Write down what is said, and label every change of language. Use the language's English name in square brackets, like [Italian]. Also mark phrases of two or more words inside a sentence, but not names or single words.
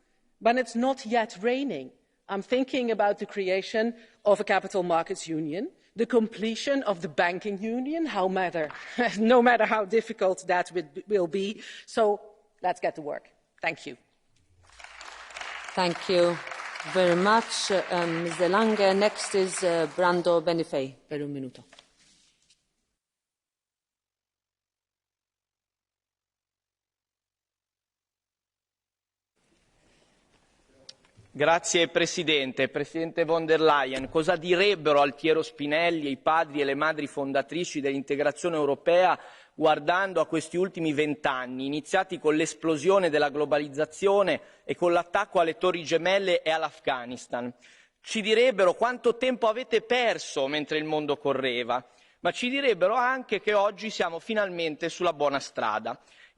[English] When it's not yet raining, I'm thinking about the creation of a capital markets union, the completion of the banking union, no matter how difficult that will be. So let's get to work. Thank you. Thank you very much, Ms. De Lange. Next is Brando Benifei [Italian] per 1 minuto. Grazie Presidente. Presidente von der Leyen, cosa direbbero Altiero Spinelli, i padri e le madri fondatrici dell'integrazione europea guardando a questi ultimi 20 anni, iniziati con l'esplosione della globalizzazione e con l'attacco alle Torri Gemelle e all'Afghanistan? Ci direbbero quanto tempo avete perso mentre il mondo correva, ma ci direbbero anche che oggi siamo finalmente sulla buona strada.